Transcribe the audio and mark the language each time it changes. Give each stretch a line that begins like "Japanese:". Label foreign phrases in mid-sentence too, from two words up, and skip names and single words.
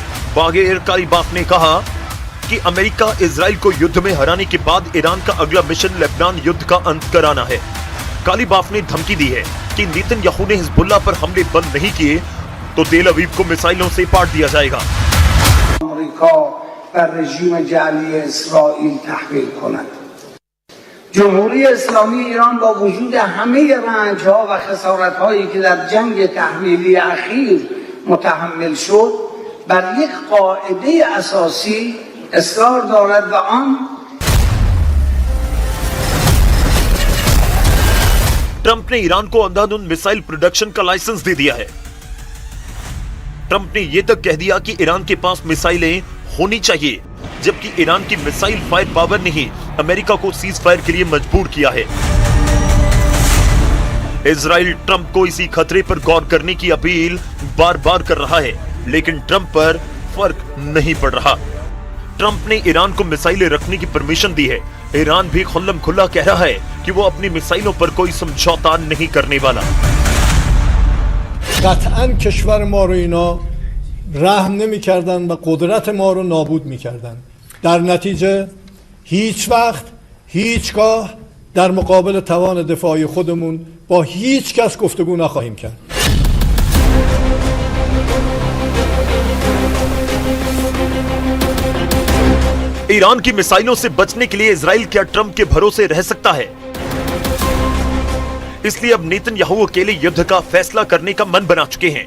Hindi: बागेर कालिबाफ ने कहा कि अमेरिका इजराइल को युद्ध में हराने के बाद ईरान का अगला मिशन लेबनान युद्ध का अंत कराना है। कालिबाफ ने धमकी दी है कि नेतन्याहू ने हिजबुल्ला पर हमले बंद नहीं किए तो तेल अवीव को मिसाइलों से पाट दिया जाएगा।
Persian: جمهوری اسلامی ایران با وجود همه رنج‌ها و خسارت‌هایی که در جنگ تحمیلی اخیر متحمل شد بر یک قاعده اساسی اصرار دارد و آن
Hindi: ट्रंप ने ईरान को अंधाधुंध
English: missile production
Hindi: का लाइसेंस दे दिया है। ट्रंप ने यह तक कह दिया कि ईरान के पास मिसाइलें होनी चाहिए, जबकि ईरान की मिसाइल
English: fire power
Hindi: ने ही अमेरिका को
English: cease fire
Hindi: के लिए मजबूर किया है। इजराइल ट्रंप को इसी खतरे पर गौर करने की अपील बार बार कर रहा है, लेकिन ट्रंप पर फर्क नहीं पड़ रहा। ट्रंप ने ईरान को मिसाइलें रखने की परमिशन दी है। ईरान भी खुल्लम खुल्ला कह रहा है कि वो अपनी मिसाइलों पर कोई समझौता नहीं करने वाला।
Persian: قطعاً کشور ما رو اینا رحم نمی‌کردن و قدرت ما رو نابود می‌کردن. در نتیجه هیچ وقت هیچگاه در مقابل توان دفاعی خودمون با هیچ کس گفتگو نخواهیم کرد.
Hindi: ईरान की मिसाइलों से बचने के लिए इजराइल क्या ट्रंप के भरोसे रह सकता है? इसलिए अब नेतन्याहू अकेले युद्ध का फैसला करने का मन बना चुके हैं।